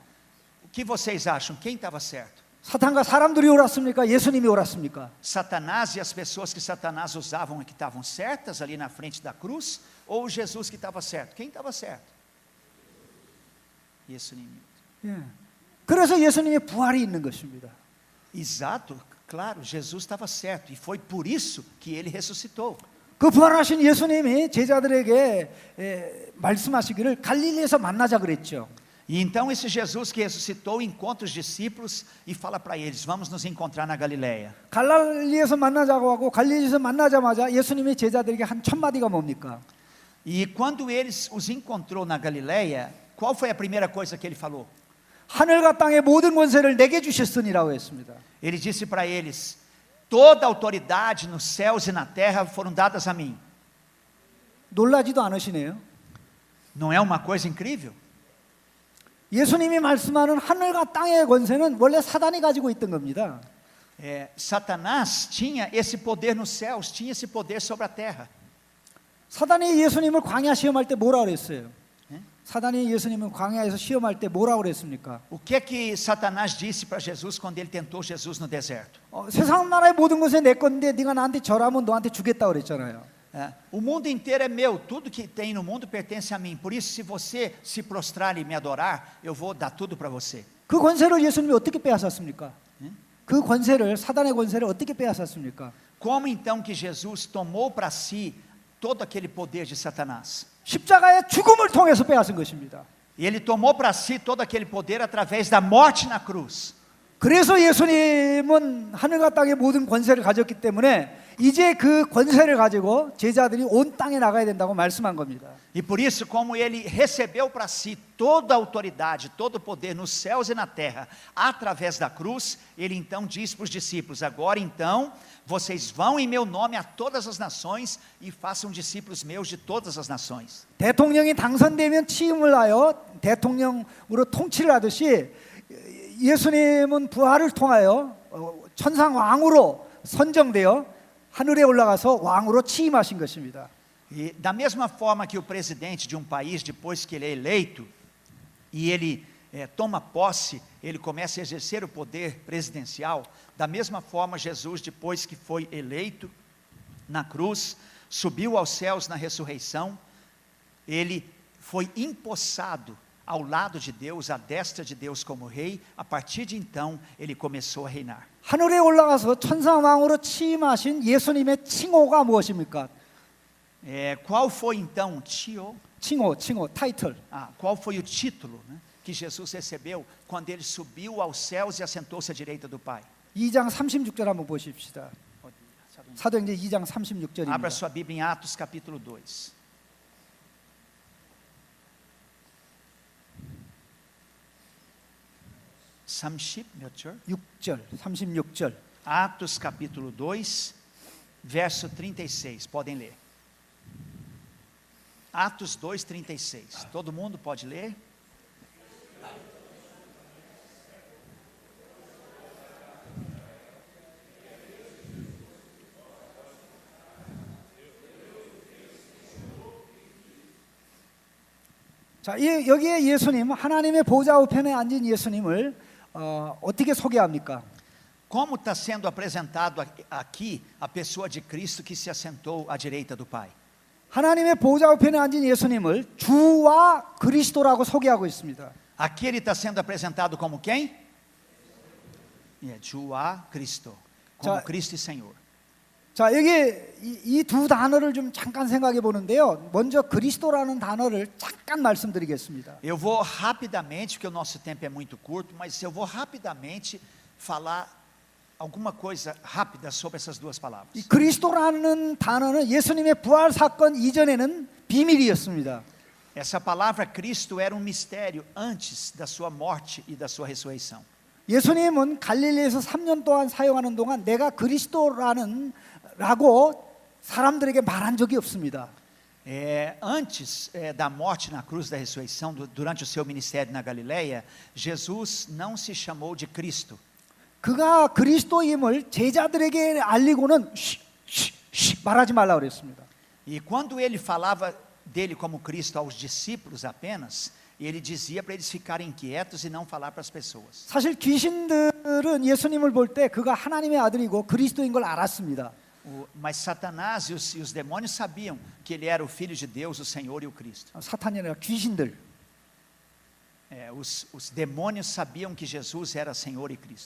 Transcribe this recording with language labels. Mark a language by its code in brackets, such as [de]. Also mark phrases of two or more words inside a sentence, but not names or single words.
[pt] O que vocês acham? Quem estava certo? [ko] 사탄과 사람들이 옳았습니까? 예수님이 옳았습니까? [pt] Satanás e as pessoas que Satanás usavam que estavam certas ali na frente da cruz, ou Jesus que estava certo? Quem estava certo? [ko] 예수님이. 예. 그래서 예수님의 부활이 있는 것입니다. [pt] Exato, claro, Jesus estava certo, e foi por isso que ele ressuscitou. [ko] 그 부활하신 예수님이 제자들에게 말씀하시기를 갈릴리에서 만나자 그랬죠. [pt] E então esse Jesus que ressuscitou encontra os discípulos e fala para eles: vamos nos encontrar na Galileia. [ko] 갈릴리에서 만나자고 하고 갈릴리에서 만나자마자 예수님이 제자들에게 한 첫 마디가 뭡니까? [pt] E quando eles os encontrou na Galileia, qual foi a primeira coisa que ele falou? [ko] 하늘과 땅의 모든 권세를 내게 주셨으니라고 했습니다. [pt] Ele disse para eles: toda a autoridade nos céus e na terra foram dadas a mim. [ko] 놀라지도 않으시네요. [pt] Não é uma coisa incrível? [ko] 예수님이 말씀하는 하늘과 땅의 권세는 원래 사단이 가지고 있던 겁니다. [pt] Satanás tinha esse poder nos céus, tinha esse poder sobre a terra. [ko] 사단이 예수님을 광야 시험할 때 뭐라 그랬어요? 사단이 예수님을 광야에서 시험할 때 뭐라 그랬습니까? [pt] O que é que Satanás disse para Jesus quando ele tentou Jesus no deserto? [ko] 세상 나라의 모든 것이 내 건데 네가 나한테 절하면 너한테 주겠다 그랬잖아요. [pt] O mundo inteiro é meu, tudo que tem no mundo pertence a mim. Por isso, se você se prostrar e me adorar, eu vou dar tudo para você. [ko] 그 권세를 예수님이 어떻게 빼앗았습니까? 그 권세를 사단의 권세를 어떻게 빼앗았습니까? [pt] Como então que Jesus tomou para si todo aquele poder de Satanás? [ko] 십자가의 죽음을 통해서 빼앗은 것입니다. [pt] E ele tomou para si todo aquele poder através da morte na cruz. [ko] 그래서 예수님은 하늘과 땅의 모든 권세를 가졌기 때문에 이제 그 권세를 가지고 제자들이 온 땅에 나가야 된다고 말씀한 겁니다. [pt] E por isso, como ele recebeu para si toda a autoridade, todo o poder nos céus e na terra, através da cruz, ele então diz para os discípulos: agora então, vocês vão em meu nome a todas as nações e façam discípulos meus de todas as nações. [ko] 대통령이 당선되면 취임을 하여 대통령으로 통치를 하듯이 예수님은 부활을 통하여 천상 왕으로 선정되어 하늘에 올라가서 왕으로 취임하신 것입니다. [pt] E da mesma forma que o presidente de um país, depois que ele é eleito, e ele toma posse, ele começa a exercer o poder presidencial, da mesma forma Jesus, depois que foi eleito na cruz, subiu aos céus na ressurreição, ele foi empossado ao lado de Deus, à destra de Deus como rei. A partir de então, ele começou a reinar. [ko] 하늘에 올라가서 천상왕으로 취임하신 예수님의 칭호가 무엇입니까? [pt] Qual foi então [ko] 칭호, 타이틀. [pt] qual foi o título, né, que Jesus recebeu quando ele subiu aos céus e assentou-se à direita do Pai? [ko] 2장 36절 한번 보십시다. 사도행전 2장 36절입니다. [pt] Abra sua Bíblia em Atos capítulo 2. [ko] 몇 절? 6절, 36절. [pt] Atos capítulo 2, verso 36. Podem ler. Atos 2, 36. Todo mundo pode ler? [ko] 자, 여기에 예수님, 하나님의 보좌 우편에 앉은 예수님을 어떻게 소개합니까? [pt] Como está sendo apresentado aqui a pessoa de Cristo que se assentou à direita do Pai? [ko] 하나님의 보좌 우편에 앉은 예수님을 주와 그리스도라고 소개하고 있습니다. [pt] Aqui ele está sendo apresentado como quem? 주와 Cristo, como Cristo e Senhor. [ko] 자, 여기 이 두 단어를 좀 잠깐 생각해 보는데요. 먼저 그리스도라는 단어를 잠깐 말씀드리겠습니다. [pt] Eu vou rapidamente, porque o nosso tempo é muito curto, mas eu vou rapidamente falar alguma coisa rápida sobre essas duas palavras. [ko] 이 그리스도라는 단어는 예수님의 부활 사건 이전에는 비밀이었습니다. [pt] Essa palavra Cristo era um mistério antes da sua morte e da sua ressurreição. [ko] 예수님은 갈릴리에서 3년 동안 사용하는 동안 내가 그리스도라고 사람들에게 말한 적이 없습니다. [pt] Antes da morte na cruz da ressurreição, durante o seu ministério na Galileia, Jesus não se chamou de Cristo. [ko] 그가 그리스도임을 제자들에게 알리고는 말하지 말라고 그랬습니다. [pt] E quando ele falava dele como Cristo aos discípulos apenas, ele dizia para eles ficarem quietos e não falar para as pessoas. [ko] 사실 귀신들은 예수님을 볼 때 그가 하나님의 아들이고 그리스도인 걸 알았습니다. [pt] Mas Satanás e os demônios sabiam que ele era o Filho de Deus, o Senhor e o Cristo. [ko] 사탄이 아니라 귀신들. [pt] Os demônios sabiam que Jesus era Senhor e Cristo.